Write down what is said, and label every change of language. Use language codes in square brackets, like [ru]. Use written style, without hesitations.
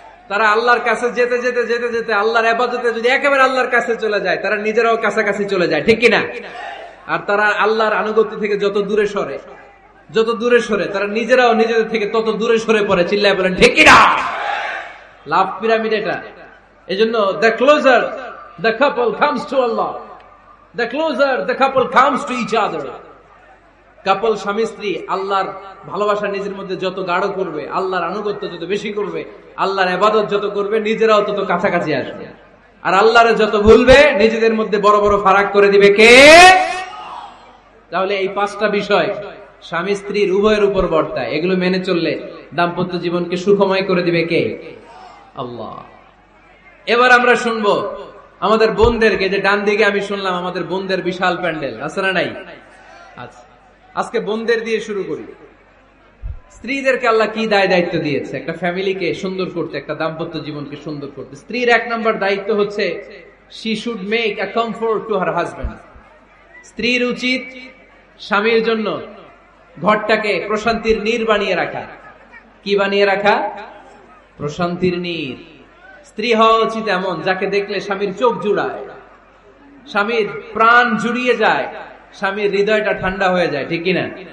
[bn] তারা আল্লাহর কাছে যেতে যেতে যেতে যেতে আল্লাহর ইবাদতে যদি একেবারে আল্লাহর কাছে চলে যায়, তারা নিজেরাও কাছাকাছি চলে যায়, ঠিক কিনা? আর তারা আল্লাহর আনুগত্য থেকে যত দূরে সরে, যত দূরে সরে, তারা নিজেরাও নিজেদের থেকে তত দূরে সরে পড়ে। চিল্লায় বলেন ঠিক কিনা? লাভ পিরামিড এটা। এজন্য [en] the closer the couple comes to Allah, the closer the couple comes to each other. [bn] কাপল, স্বামী স্ত্রী আল্লাহর ভালোবাসা নিজের মধ্যে যত গাঢ় করবে, আল্লাহর আনুগত্য যত বেশি করবে, আল্লাহর ইবাদত যত করবে, নিজেরাও তত কাছাকাছি আসবে। আর আল্লাহরে যত ভুলবে, নিজেদের মধ্যে বড় বড় ফারাক করে দিবে কে? তাহলে এই 5টা বিষয় স্বামী স্ত্রীর উভয়ের উপর বর্তায়। এগুলো মেনে চললে দাম্পত্য জীবনকে সুখময় করে দিবে কে? আল্লাহ। এবার আমরা শুনবো আমাদের বোনদেরকে। যে ডান দিকে আমি শুনলাম আমাদের বোনদের বিশাল প্যান্ডেল, আছে না নাই? আচ্ছা, আজকে বোনদের দিয়ে শুরু করি। স্ত্রীদেরকে আল্লাহ কি দায়িত্ব দিয়েছে একটা ফ্যামিলিকে সুন্দর করতে, একটা দাম্পত্য জীবনকে সুন্দর করতে? স্ত্রীর 1 নম্বর দায়িত্ব হচ্ছে [en] she should make a comfort to her husband. [bn] স্ত্রীর উচিত স্বামীর জন্য ঘরটাকে প্রশান্তির নীড় বানিয়ে রাখা। কি বানিয়ে রাখা? প্রশান্তির নীর। স্ত্রী হওয়া উচিত এমন যাকে দেখলে স্বামীর চোখ জুড়ায়, স্বামীর প্রাণ জুড়িয়ে যায়, স্বামীর হৃদয়টা ঠান্ডা হয়ে যায়, ঠিক কিনা?